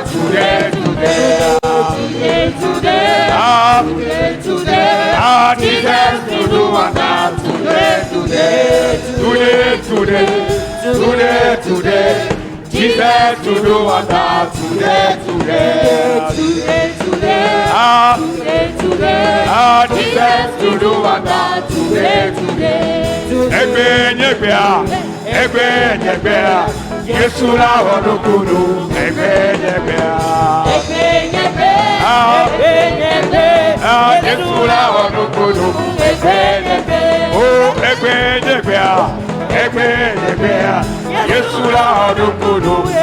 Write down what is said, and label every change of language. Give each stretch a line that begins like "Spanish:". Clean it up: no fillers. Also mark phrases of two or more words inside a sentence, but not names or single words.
English: Today, ah, Jesus to do wonder. Today, Jesus to do wonder. Ah, Jesus to do wonder.
Yoruba: Egbe, Yesu la onukunu. Egbe, Yesu la onukunu. Oh, egbe, Yesu la onukunu.